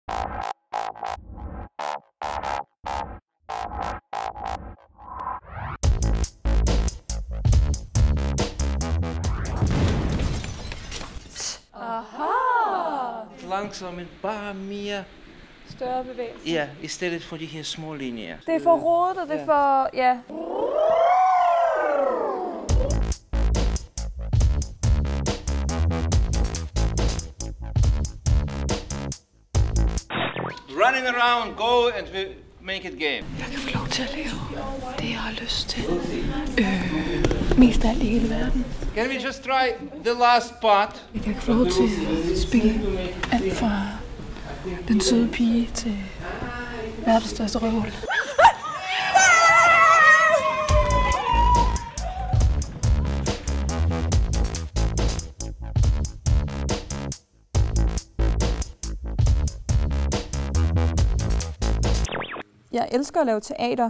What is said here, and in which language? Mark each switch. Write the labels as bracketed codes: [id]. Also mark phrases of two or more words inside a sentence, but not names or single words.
[da] Langsomt, bare mere større bevægelse. Ja, i stedet for de her små linjer. Det er for rodet, og det er for, ja. [en] Running around, go and make it game. [da] Jeg kan få lov til at lave det, jeg har lyst til. Mest af alt i hele verden. [en] Can we just try the last part? [da] Jeg kan få lov til at spille alt fra den søde pige til verdens største røvhul. Jeg elsker at lave teater.